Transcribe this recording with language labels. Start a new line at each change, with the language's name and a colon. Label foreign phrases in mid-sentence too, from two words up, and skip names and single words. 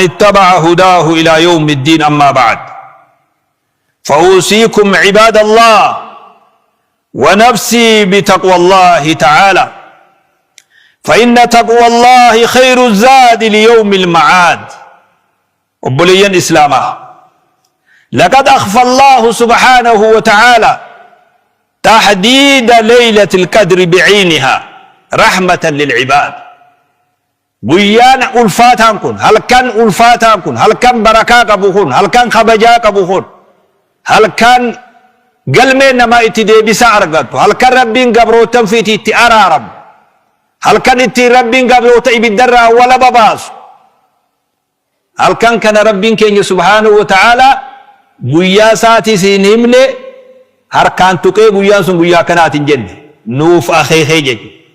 Arabic: اتبع هداه إلى يوم الدين أما بعد فأوصيكم عباد الله ونفسي بتقوى الله تعالى فإن تقوى الله خير الزاد ليوم المعاد وبليا إسلاما لقد أخفى الله سبحانه وتعالى تحديد ليلة القدر بعينها رحمة للعباد
Oromo: guyyaan ulfaataan kun halkan ulfaataan kun halkan barakaa qabu kun halkan kabajaa qabu kun halkan galmee namaa itti deebisaa argattu halkan rabbiin gabrootan fiiti itti araaramu halkan itti rabbiin gabroota ibiddarraa wala babaasu halkan kana rabbiin keenya
Arabic: سبحانه وتعالى
Oromo: guyyaa isaati siin himne harkaan tuqee guyyaan sun guyyaa kanaatiin jenne nuuf akeekee jechuudha.